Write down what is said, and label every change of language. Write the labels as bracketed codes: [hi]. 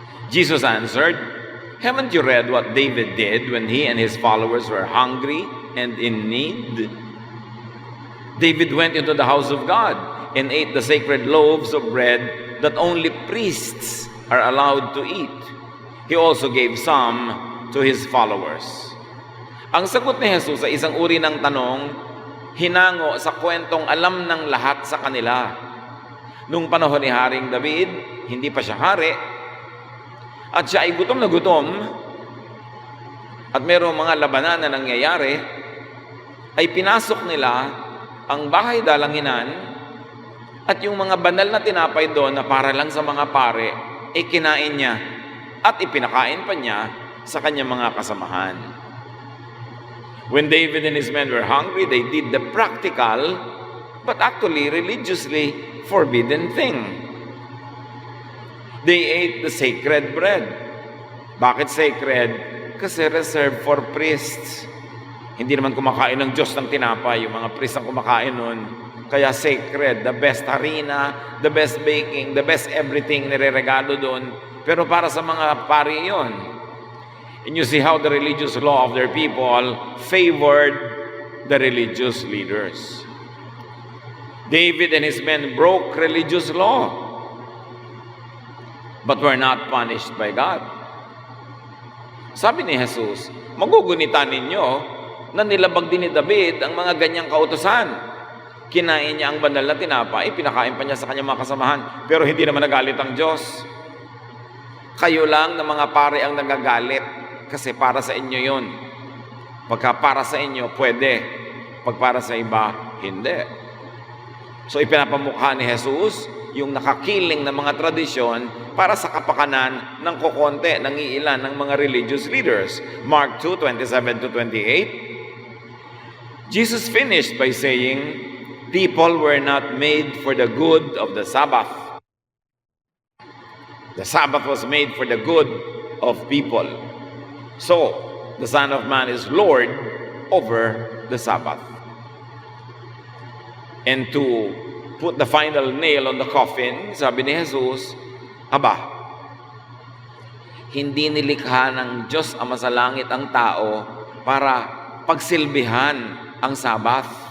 [en] Jesus answered, "Haven't you read what David did when he and his followers were hungry and in need? David went into the house of God and ate the sacred loaves of bread that only priests are allowed to eat. He also gave some to his followers." [tl] Ang sagot ni Jesus sa isang uri ng tanong, hinango sa kwentong alam ng lahat sa kanila. Nung panahon ni Haring David, hindi pa siya hari, at siya ay gutom na gutom, at mayroong mga labanan na nangyayari, ay pinasok nila ang bahay dalanginan, at yung mga banal na tinapay doon na para lang sa mga pare, kinain niya, at ipinakain pa niya sa kanyang mga kasamahan. [en] When David and his men were hungry, they did the practical, but actually religiously forbidden thing. They ate the sacred bread. [tl] Bakit [en] sacred? [tl] Kasi [en] reserved for priests. [tl] Hindi naman kumakain ng Diyos ng tinapay, yung mga priests ang kumakain nun. Kaya [en] sacred, the best harina, the best baking, the best everything [tl] nireregalo doon. Pero para sa mga pari yun. [en] And you see how the religious law of their people favored the religious leaders. David and his men broke religious law, but were not punished by God. [tl] Sabi ni Jesus, magugunitan ninyo na nilabag din ni David ang mga ganyang kautusan. Kinain niya ang banal na tinapay, pinakain pa niya sa kanyang mga kasamahan, pero hindi naman nagalit ang Diyos. Kayo lang na mga pare ang nagagalit kasi para sa inyo yun. Pagka para sa inyo, pwede. Pag para sa iba, hindi. So ipinapamukha ni Jesus yung nakakiling ng mga tradisyon para sa kapakanan ng kokonte, ng iilan ng mga [en] religious leaders. Mark 2:27-28. Jesus finished by saying, people were not made for the good of the Sabbath. The Sabbath was made for the good of people. So, the Son of Man is Lord over the Sabbath. And to put the final nail on the coffin, [tl] sabi ni Jesus, aba, hindi nilikha ng Diyos Ama sa langit ang tao para pagsilbihan ang Sabat.